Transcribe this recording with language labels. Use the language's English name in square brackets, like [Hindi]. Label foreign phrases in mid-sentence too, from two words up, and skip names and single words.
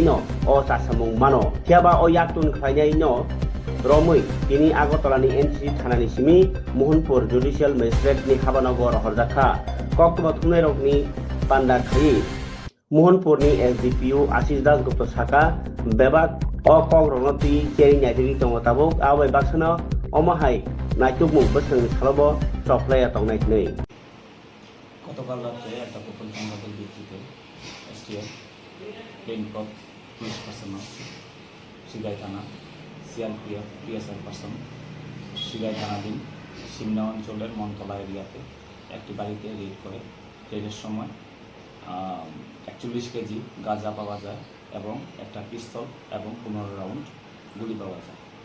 [Kok Borok] न अ सासामुं मानो फियाबा अ याकतुन खालायनाय न रमै बिनि आगरतलानि एनसीसी थानानि सिमी मोहनपुर [English] judicial magistrate [Kok Borok] हाबानगर हरजाखा कक्तमा थुंनाय रकनि पान्डा खायि मोहनपुरनि एसडीपीओ आशिष दास गुप्त साका बेबाक अ कंग्रनति केरि नायदिरि दङ ताबुक आबै बाक्सनो अमाहाय नायतुगमुं बोसों सालबो चफ्लाया तंनाय नै [Bangla] গতকাল রাত্রে একটা গোপন সংবাদের ভিত্তিতে এসটিএফ প্লেনকপ [English] police personnel [Bangla] সিগাই থানা সিআরপিএফ পিএসআর পার্সন সিগাই থানাধীন সিমনা অঞ্চলের মনতলা এরিয়াতে একটি বাড়িতে রেড করে রেডের সময় 41 কেজি গাঁজা পাওয়া যায় এবং একটা পিস্তল এবং 15 রাউন্ড গুলি পাওয়া যায়।